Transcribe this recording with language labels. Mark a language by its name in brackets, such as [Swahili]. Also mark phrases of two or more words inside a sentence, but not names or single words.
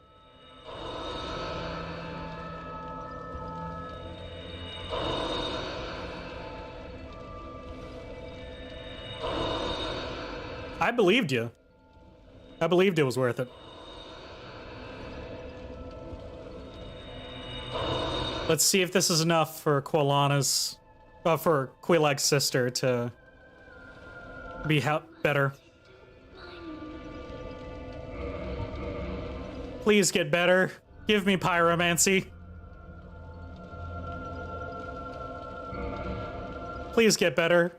[English] I believed you. I believed it was worth it. Let's see if this is enough for Quilana's, for Quilag's sister to be better. Please get better. Give me pyromancy. Please get better.